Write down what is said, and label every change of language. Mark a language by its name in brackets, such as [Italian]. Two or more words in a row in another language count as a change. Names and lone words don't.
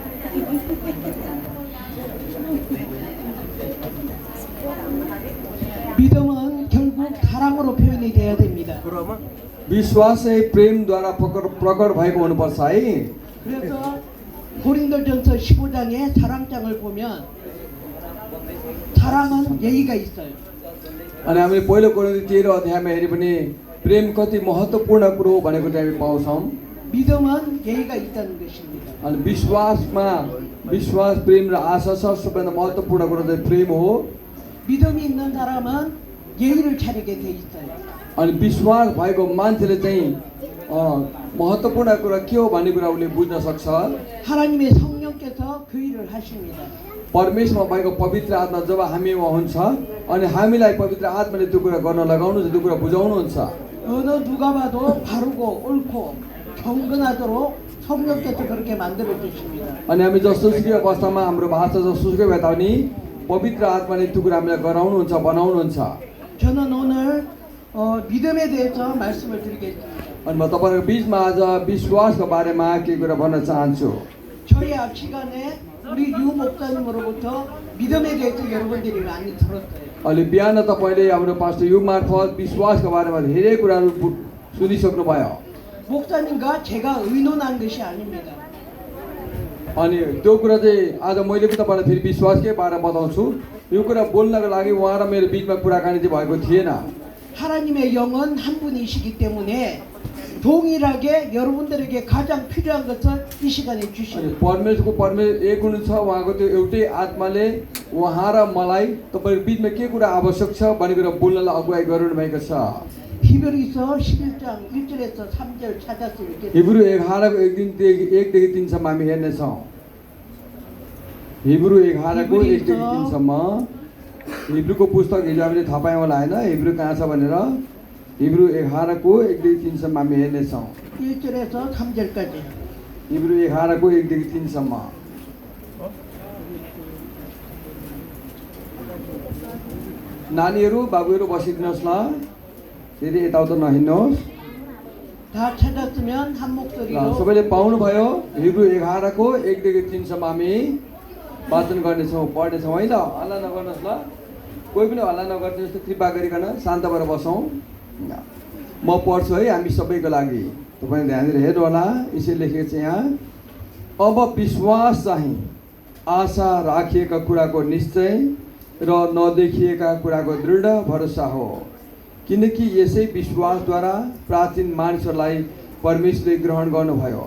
[Korean] 믿음은 결국 사랑으로 표현이 돼야 됩니다. [Nepali] विश्वास चाहिँ प्रेमद्वारा प्रकट भएको हुनुपर्छ है। [Korean] 그래서 고린도전서 15장의 사랑장을 보면 사랑은 예의가 있어요. [Nepali] अनि हामीले पहिलो कोरिन्थी 13 अध्यायमा हेरे पनि प्रेम कति महत्त्वपूर्ण कुरो हो भनेको चाहिँ हामी पाउँछौँ। [Korean] 믿음은 예의가 있다는 것입니다. [Nepali] अनि विश्वास प्रेम र आशा छ सबैभन्दा महत्त्वपूर्ण कुरो चाहिँ प्रेम हो। [Korean] 믿음이 있는 사람은 예의를 차리게 돼 있어요. [Nepali] अनि विश्वास भएको मान्छेले चाहिँ महत्त्वपूर्ण कुरा के हो भन्ने कुरा उसले बुझ्न सक्छ। [Korean] 하나님의 성령께서 그 일을 하십니다. [Nepali] परमेश्वरमा भएको पवित्र आत्मा जब हामीमा हुन्छ अनि हामीलाई पवित्र आत्माले त्यो कुरा गर्न लगाउनुहुन्छ, त्यो कुरा बुझाउनुहुन्छ। [Korean] 어느 누가 봐도 바르고 옳고 경건하도록 성령께서 그렇게 만들어 주십니다. [Nepali] अनि हामी जसोसुकै अवस्थामा हाम्रो भाषा जसोसुकै भए तापनि पवित्र आत्माले त्यो कुरा हामीलाई गराउनुहुन्छ, बनाउनुहुन्छ। [Korean] 저는 오늘 믿음에 대해서 말씀을 드리겠습니다. [Nepali] अनि म तपाईँहरूको बिचमा आज विश्वासको बारेमा केही कुरा भन्न चाहन्छु। [Korean] 저희 앞 시간에 우리 유 목사님으로부터 믿음에 대해서 여러분들이 많이 들었어요. [Nepali] अहिले बिहान तपाईँले हाम्रो पास्टर युग मार्फत विश्वासको बारेमा धेरै कुराहरू सुनिसक्नु भयो। [Korean] 목사님과 제가 의논한 것이 아닙니다. [Nepali] अनि त्यो कुरा चाहिँ आज मैले पनि तपाईँलाई फेरि विश्वासकै बारेमा बताउँछु। यो कुरा बोल्नको लागि उहाँ र मेरो बिचमा कुराकानी चाहिँ भएको थिएन। [Korean] 하나님의 영은 한 분이시기 때문에 동일하게 여러분들에게 가장 필요한 것을 이 시간에 주시는 [Nepali] परमेश्वर एक हुनुहुन्छ। उहाँको त्यो एउटै आत्माले उहाँ र मलाई तपाईँको बिचमा के कुरा आवश्यक छ भन्ने कुरा बोल्नलाई अगुवाई गरिरहनु भएको छ। [Korean] 히브리서 11장 1절에서 3절 찾았으면 좋겠습니다. [Nepali] हिब्रू 11को 1 देखि 3 सम्म हामी हेर्नेछौँ। हिब्रू 11को 1 देखि 3 सम्म हिब्रूको पुस्तक हिजो हामीले थाहा पायौँ होला होइन, हिब्रू कहाँ छ भनेर। हिब्रू 11को 1 देखि 3 सम्म हामी हेर्नेछौँ। [Korean] 1절에서 3절까지. [Nepali] हिब्रू 11को 1 देखि 3 सम्म। नानीहरू बाबुहरू बसिदिनुहोस् ल, फेरि यताउता नहिँड्नुहोस्। [Korean] 다 찾았으면 한 [Nepali] ल [Korean] 목소리로 [Nepali] सबैले पाउनुभयो। हिब्रू 11को 1 देखि 3 सम्म हामी वाचन गर्नेछौँ, पढ्नेछौँ है त। हल्ला नगर्नुहोस् ल, कोही पनि हल्ला नगर्नु, जस्तो कृपा गरिकन शान्त भएर बसौँ। म पढ्छु है हामी सबैको लागि, तपाईँले ध्यान दिएर हेर्नु होला। यसरी लेखेको छ यहाँ, अब विश्वास चाहिँ आशा राखिएका कुराको निश्चय र नदेखिएका कुराको दृढ भरोसा हो, किनकि यसै विश्वासद्वारा प्राचीन मानिसहरूलाई परमेश्वरले ग्रहण गर्नुभयो।